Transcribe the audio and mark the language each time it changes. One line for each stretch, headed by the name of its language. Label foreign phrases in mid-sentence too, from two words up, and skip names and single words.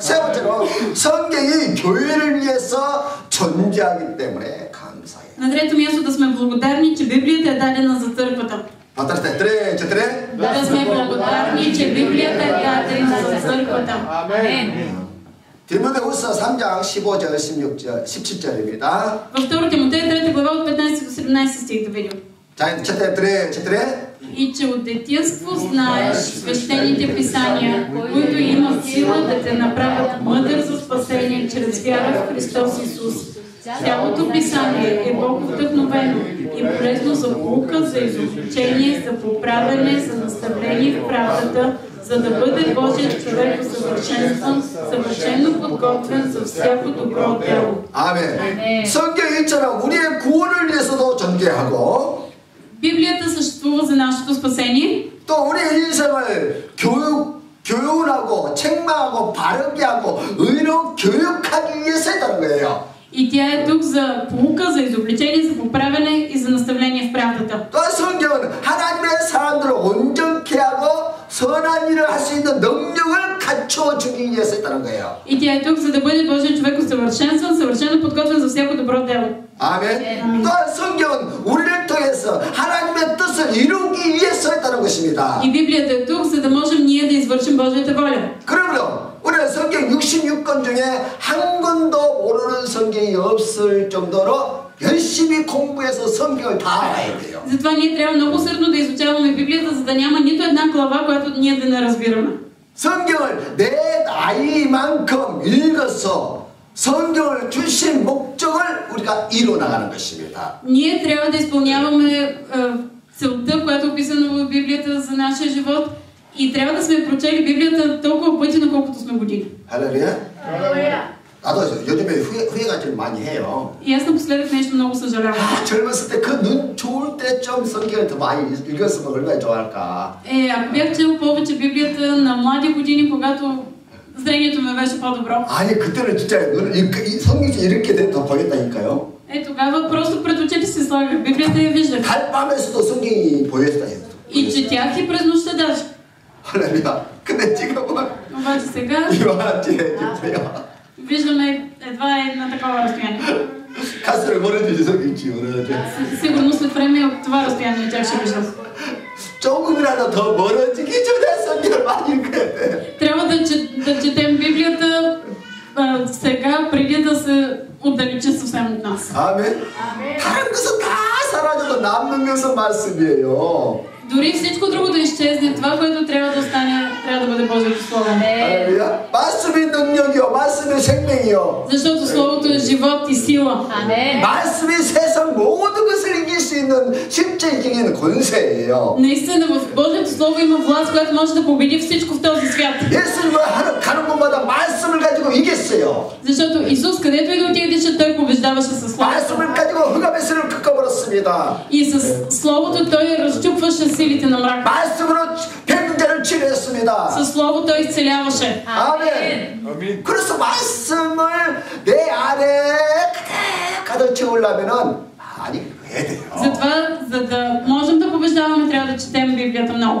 Korean: 세 번째로 성경이 교회를 위해서 존재하기 때문에 감사해요.
Bulgarian: На трето място да сме благодарни, че Библията е дадена за църквата.
Korean: 받았을 때, tre.
Bulgarian: Да сме благодарни, че Библията е дадена за църквата.
Korean: 아멘. 디모데후서 3장 15절, 16절, 17절입니다.
Bulgarian: Във 2 Тимотей 3 глава от 15 до 17 стих да видим.
Korean: 자, четире.
Bulgarian: И че от детинство знаеш свещените писания, които имат сила да те направят мъдър за спасение чрез вяра в Христос Исус. Цялото писание е Бог-вдъхновено и полезно за наука, за изобличение, за поправяне, за наставление в правдата, за да бъде Божият човек усъвършенстван, съвършено подготвен за всяко добро дело.
Korean: 아멘. 성경이처럼 우리의 구원을 위해서도 존재하고
Bulgarian: Библията съществува за нашето спасение.
Korean: 또 우리의 인생을 교훈하고 책망하고 바르게 하고 의로 교육하기 위해서 했다는 거예요.
Bulgarian: И тя е тук за поука, за изобличение, за поправяне и за наставление в правдата.
Korean: 또 성경은 하나님의 사람들을 온전케 하고 선한 일을 할 수 있는 능력을 갖춰주기 위해서 했다는 거예요.
Bulgarian: И тя е тук, за да бъде Божият човек усъвършенстван, съвършено подготвен за всяко добро дело.
Korean: 아멘. 또 성경은 우리를 통해서 하나님의 뜻을 이루기 위해서 했다는 것입니다.
Bulgarian: И Библията е тук, за да можем ние да извършим Божията воля.
Korean: 그러므로 우리는 성경 66권 중에 한 권도 모르는 성경이 없을 정도로 열심히 공부해서 성경을 다 알아야 돼요.
Bulgarian: Затова ние трябва много усърдно да изучаваме Библията, за да няма нито една глава, която ние да не разбираме.
Korean: 성경을 내 나이만큼 읽어서 성경을 주신 목적을 우리가 이루어 나가는 것입니다.
Bulgarian: Ние трябва да изпълняваме целта, която е описана в Библията за нашия живот и трябва да сме прочели Библията толкова пъти, на колкото сме години.
Korean: 할렐루야. 나도 요즘에 후회가 좀 많이 해요.
Bulgarian: И аз напоследък нещо много съжалявам.
Korean: 젊었을 때 그 눈 좋을 때 좀 성경을 더 많이 읽었으면 얼마나 좋아할까.
Bulgarian: Ако бях чел повече Библията на млади години, когато зрението ми беше по-добро.
Korean: 아니 그때는 진짜 눈을 성경이 이렇게 더 보였다니까요.
Bulgarian: Тогава просто пред очите си слагах Библията и я виждах.
Korean: 달밤에서도 성경이 보였어요.
Bulgarian: И четях и през нощта даже.
Korean: 할렐루야. 근데 지금은
Bulgarian: Обаче сега
Korean: 이만하지.
Bulgarian: виждаме едва на такова разстояние.
Korean: 가스를 멀어지지 성경이 멀어져.
Bulgarian: Сигурно след време от това разстояние тях ще виждам.
Korean: 조금이라도 더 멀어지기 전에 성경을 많이 읽어야 돼.
Bulgarian: Трябва да четем Библията сега, преди да се отдалечи съвсем от нас.
Korean: 아멘. 다른 것은 다 사라져도 남는 것은 말씀이에요.
Bulgarian: Дори всичко друго да изчезне, това, което трябва да остане, трябва да бъде Божието Слово.
Korean: 할렐루야. 말씀이 능력이요, 말씀이 생명이요.
Bulgarian: Защото Словото е живот и сила.
Korean: 말씀이 세상 모든 것을 이길 수 있는 실제적인 권세예요.
Bulgarian: Наистина в Божието Слово има власт, която може да победи всичко в този свят.
Korean: 예수님은 가는 곳마다 말씀을 가지고 이겼어요.
Bulgarian: Защото Исус, където и да отидеше, Той побеждаваше със Словото.
Korean: 말씀을 가지고 흑암의 세를 꺾어버렸습니다.
Bulgarian: И с Словото Той разчупваше силите на мрака.
Korean: 말씀으로 병자를 치료했습니다.
Bulgarian: Със Слово Той изцеляваше.
Korean: 아멘. 그래서 말씀을 내 안에 가득 채우려면은 많이 해야 돼요.
Bulgarian: Затова, за да можем да побеждаваме, трябва да четем Библията много.